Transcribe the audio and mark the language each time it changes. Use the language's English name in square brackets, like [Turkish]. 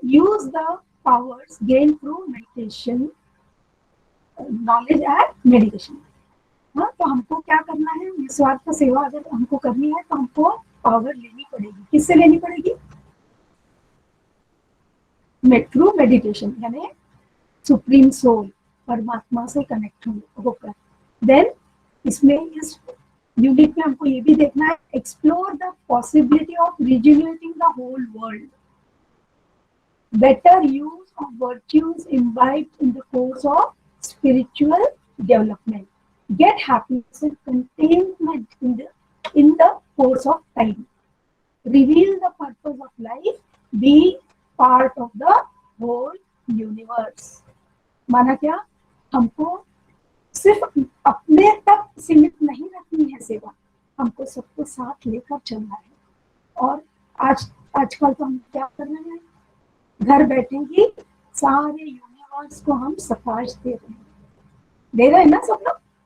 [English] Use the powers gain through meditation, knowledge and meditation. [Hindi] हाँ, तो हमको क्या करना है? निस्वार्थ सेवा अगर हमको करनी है तो हमको पावर लेनी पड़ेगी। किससे लेनी पड़ेगी? [English] through meditation, [Hindi] यानी सुप्रीम सोल, परमात्मा से कनेक्ट होकर। देन इसमें इस यूनिट में हमको ये भी देखना है, [English] Explore the possibility of rejuvenating the whole world, better use of virtues imbibed in the course of spiritual development, get happiness and contentment in the course of time, reveal the purpose of life, be part of the whole universe। [Hindi] माना क्या? हमको सिर्फ अपने तक सीमित नहीं रखनी है सेवा, हमको सबको साथ लेकर चलना है। और आजकल तो हम क्या कर रहे हैं? घर बैठे ही सारे यूनिवर्स को हम सफाश दे रहे हैं ना सब लोग।